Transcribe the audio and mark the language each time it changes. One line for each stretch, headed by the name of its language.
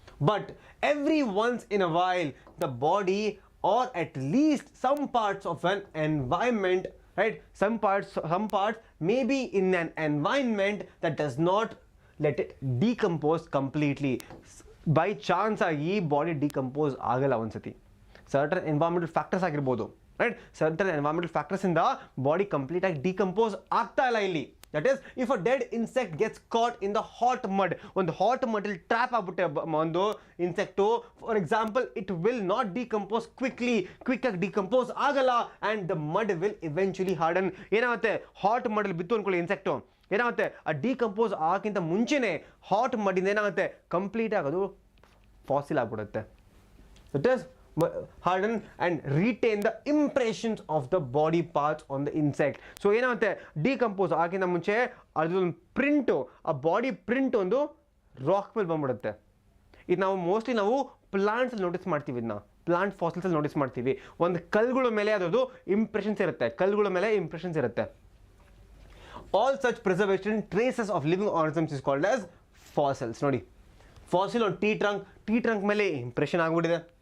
English: But every once in a while the body or at least some parts of an environment, right, some parts may be in an environment that does not let it decompose completely. By chance
Kannada: ಆಗಿ body decompose ಆಗಲ್ಲ ಒಂದ್ಸತಿ. Certain environmental factors ಆಗಿರ್ಬೋದು, right. Certain environmental ಫ್ಯಾಕ್ಟರ್ಸಿಂದ body complete ಆಗಿ decompose ಆಗ್ತಾ ಇಲ್ಲ ಇಲ್ಲಿ.
English: that is if a dead insect gets caught in the hot mud,
Kannada: ಒಂದು hot ಮಡಲ್ಲಿ trap ಆಗ್ಬಿಟ್ಟೆ ಒಂದು insect,
English: for example, it will not decompose
Kannada: ಕ್ವಿಕ್ಕಾಗಿ decompose ಆಗಲ್ಲ
English: And the mud will eventually harden.
Kannada: ಏನಾಗುತ್ತೆ? Hot ಮಡಲ್ಲಿ ಬಿತ್ತು ಅಂದ್ಕೊಳ್ಳಿ ಇನ್ಸೆಕ್ಟು, ಏನಾಗುತ್ತೆ? ಆ ಡಿಕಂಪೋಸ್ ಆಗೋಕ್ಕಿಂತ ಮುಂಚೆನೇ ಹಾಟ್ ಮಡಿಂದ ಏನಾಗುತ್ತೆ? ಕಂಪ್ಲೀಟ್ ಆಗೋದು ಫಾಸಿಲ್ ಆಗ್ಬಿಡುತ್ತೆ.
English: It is harden and retain the impressions of the body parts on the insect. So
Kannada: ಏನಾಗುತ್ತೆ? ಡಿಕಂಪೋಸ್ ಆಗಿಂದ ಮುಂಚೆ ಅದೊಂದು ಪ್ರಿಂಟು, ಆ ಬಾಡಿ ಪ್ರಿಂಟ್ ಒಂದು ರಾಕ್ ಮೇಲೆ ಬಂದ್ಬಿಡುತ್ತೆ. ಇದು ನಾವು ಮೋಸ್ಟ್ಲಿ ನಾವು ಪ್ಲಾಂಟ್ಸಲ್ಲಿ ನೋಟಿಸ್ ಮಾಡ್ತೀವಿ, ಇದನ್ನ ಪ್ಲಾಂಟ್ ಫಾಸಿಲ್ಸಲ್ಲಿ ನೋಟಿಸ್ ಮಾಡ್ತೀವಿ. ಒಂದು ಕಲ್ಲುಗಳ ಮೇಲೆ ಅದರದ್ದು ಇಂಪ್ರೆಷನ್ಸ್ ಇರುತ್ತೆ.
English: All such preservation traces of living organisms is called as fossils.
Kannada: ನೋಡಿ, ಫಾಸಿಲ್ ಒಂದು ಟಿ ಟ್ರಂಕ್ ಮೇಲೆ ಇಂಪ್ರೆಷನ್ ಆಗಿಬಿಟ್ಟಿದೆ.